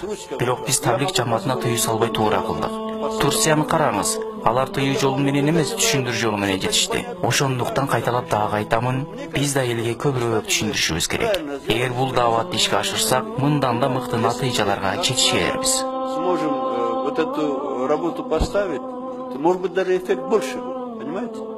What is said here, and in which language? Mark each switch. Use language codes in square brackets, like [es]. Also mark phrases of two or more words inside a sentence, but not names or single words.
[ky] Бирок биз таблик жамаатына тыюу салбай туура кылдык. Турцияны караңыз. Алар тыюу жолу менен эмес, түшүндүр жолу менен жетишти. Ошондуктан кайталап дагы айтамын, биз да элге көбүрөөк түшүндүрүшүбүз керек. Эгер бул дааватты ишке ашырсак, мындан да мыкты натыйжаларга жетишербиз. [ru] Сможем вот эту работу поставить, то, может быть, даже эффект больше будет, понимаете?